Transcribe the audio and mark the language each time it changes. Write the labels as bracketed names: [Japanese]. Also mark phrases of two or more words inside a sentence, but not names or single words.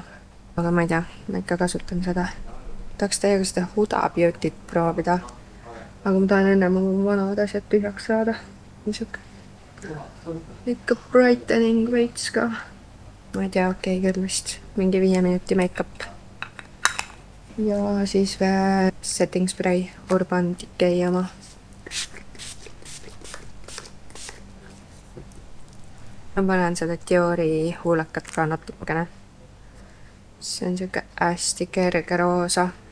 [Estonian] aga ma ei tea, ma ikka kasutan seda. tahaks teiega seda Huda Beauty't proovida. aga ma tahan enne oma vanad asjad tühjaks saada. niisugune. ikka brightening veits ka. Ma ei tea, okei küll vist. Mingi 5 minuti make-up. Ja siis veel [English] setting spray [Estonian] Urban Decay oma. Ma panen seda Diori huulakat ka natukene. See on siuke hästi kerge roosa.